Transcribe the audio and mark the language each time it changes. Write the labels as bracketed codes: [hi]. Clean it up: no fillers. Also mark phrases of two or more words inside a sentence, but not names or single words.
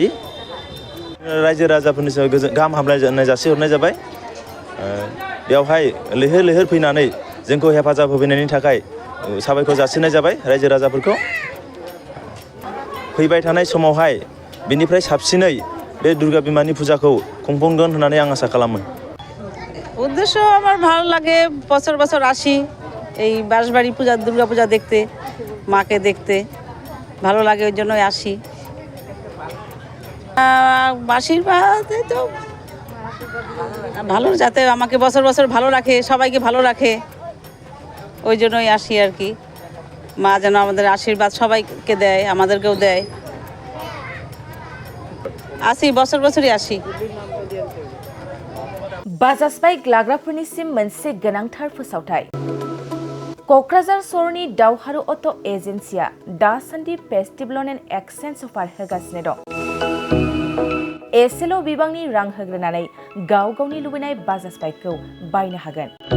[brx] रायजो राजाफोरनि गाहाम हामलायनाय जासिहरनाय जाबाय। बेवहाय लैहोर लैहोर फैनानै जोंखौ हेफाजाब होफैनायनि थाखाय साबायखर जासिनाय जाबाय रायजो राजाफोरखौ। फैबाय थानाय समावहाय बेनिफ्राय साबसिनै बे दुर्गा बिमानि फुजाखौ खुंफुंगोन होननानै आं आसा खालामो। [bn] উদ্দেশ্য আমার ভালো লাগে, বছর বছর আসি এই বাসবাড়ি পূজা দুর্গা পূজা দেখতে, মাকে দেখতে ভালো লাগে, ওই জন্যই আসি। আশীর্বাদ তো ভালো, যাতে আমাকে বছর বছর ভালো রাখে, সবাইকে ভালো রাখে, ওই জন্যই আসি আর কি। মা যেন আমাদের আশীর্বাদ সবাইকে দেয়, আমাদেরকেও দেয়। আসি, বছর বছরই আসি। [brx] बाजास्बाय ग्लाग्राफोरनिसिम मोनसे गोनांथार फोसावथाय। क'क्राझार सहरनि दावहारु अट' एजेन्सिया दासान्दि [en] festival and exchange offer [brx] होगासिनो दं। एसेल' बिबांनि रां होग्रोनानै गाव गावनि लुबैनाय बाजाज बाइकखौ बायनो हागोन।